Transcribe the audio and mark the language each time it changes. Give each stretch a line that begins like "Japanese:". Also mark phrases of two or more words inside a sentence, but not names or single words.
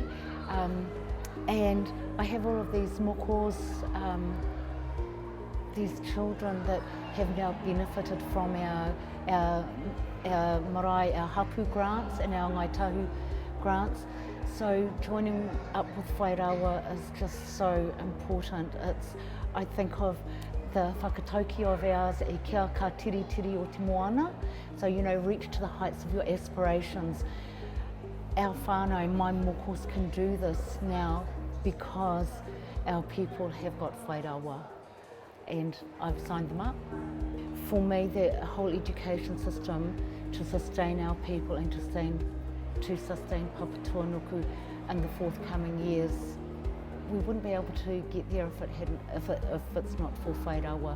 English: And I have all of these mokos, these children that have now benefited from our marae, our hapu grants and our ngaitahu grants. So joining up with Whai Rawa is just so important. I think of the whakatauki of ours,
Māori: e kia ka tiri tiri o te moana.
English: So, you know, reach to the heights of your aspirations. Our whānau, my mokos, can do this now because our people have got Whai Rawa, and I've signed them up. For me, the whole education system to sustain our people and to sustain Papatoa Nuku in the forthcoming years, we wouldn't be able to get there if it's not for Whai Rawa.